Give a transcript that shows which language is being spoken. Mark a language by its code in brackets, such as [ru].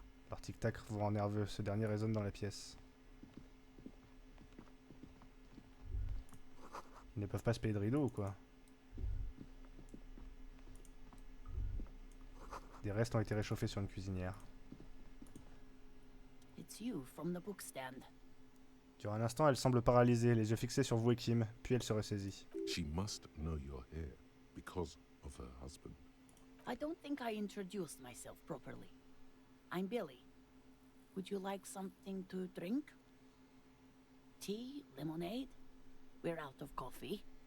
[fr] Leur tic-tac vous rend nerveux. Ce dernier résonne dans la pièce. Ils ne peuvent pas se payer de rideau ou quoi? Des restes ont été réchauffés sur une cuisinière. [en] It's you from the bookstand. [fr] Durant un instant, elle semble paralysée, les yeux fixés sur vous et Kim, puis elle se ressaisit. [en] She must know you're here because of her husband. I don't think I introduced myself properly. I'm Billy. Would you like something to drink? Tea? Lemonade? We're out of coffee.